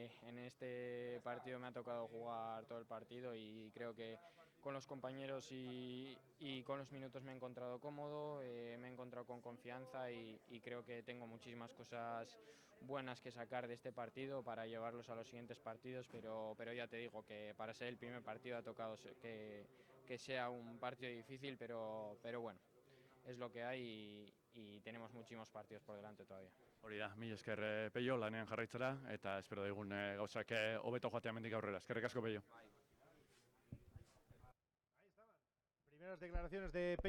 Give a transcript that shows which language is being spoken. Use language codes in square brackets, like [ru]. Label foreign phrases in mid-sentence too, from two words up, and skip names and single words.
[es] En este partido me ha tocado jugar todo el partido y creo que con los compañeros y con los minutos me he encontrado cómodo, me he encontrado con confianza y creo que tengo muchísimas cosas buenas que sacar de este partido para llevarlos a los siguientes partidos, pero ya te digo que para ser el primer partido ha tocado que sea un partido difícil, pero bueno. Es lo que hay y tenemos muchísimos partidos por delante todavía. [eu] Hori da, mila esker Peio, lanean jarraitzera, eta espero daigun gauzak hobeto joatea mendik aurrera. Eskerrik asko, Peio. [es] Ahí estaban. Primeras declaraciones de Peio.